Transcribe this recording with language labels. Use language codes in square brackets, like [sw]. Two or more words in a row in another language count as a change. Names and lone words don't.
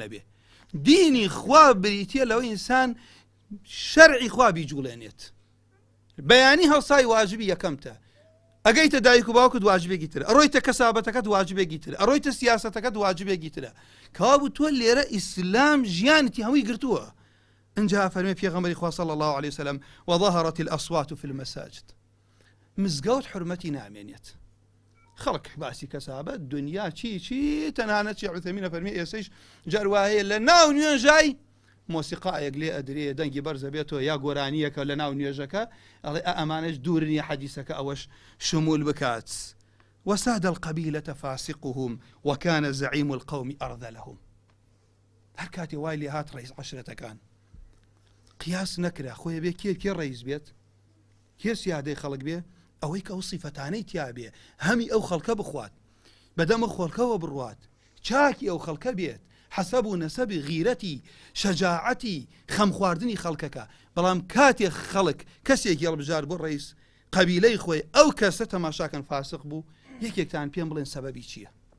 [ckb] نەبێ دینی خوا بریتیە لەوەی ئینسان شەرعی خوا بیجوڵێنێت بەیانی هەڵسای واجبی یەکەمتە ئەگەیتە دایک و باوکت واجبێکی ترە ئەڕۆیتە کەسابەتەکەت واجبێکی ترە ئەڕۆیتە سیاسەتەکەت واجبێکی ترە کەوا تۆ لێرە ئیسلام ژیانتی هەمووی گرتووە اینجا فەرمێ پێغەمبەری خوا [ar] صلی الله عليه وسلم وظهرت الأصوات في المساجد [ckb] مزگەوت حرمەتی نامێنێت خەڵک باسی کەسابەت دنیا چی تەنانەت شیخ عوثەیمین فەرمی ئێسەیش جار وایە لە ناو نوێژای مۆسیقایەک لێ ئەدرێ دەنگی بەرزە بێتەوە یا گۆرانیەکە لە ناو نوێژەکە ئەڵێ ئەمانەش دوورنی حەدیسەکە ئەوەش شمول بکات [ar] وساد القبيلة فاسقهم وكان زعيم القوم أرذلهم [ckb] هەر کاتێ وای لێ هات ڕئیس عەشرەتەکان قیاس نەکرا خۆی بێ کێ ڕئیس بێت کێ سیادەی خەڵک بێ ئەوەی کە ئەو سیفەتانەی تیا بێ هەمی ئەو خەڵکە بخوات بەدەمە خۆڵکەوە بڕوات چاکی ئەو خەڵکە بێت حەسەب و نەسەبی غیرەتی شەجاعەتی خەم خواردنی خەڵکەکە بەڵام کاتێک خەڵک کەسێکی هەڵبژار بۆ ڕئیس قەبیلەی خۆی ئەو کەسە تەماشاکەن فاسق بوو یەکێکتان پێم بڵێن سەبەبی چییە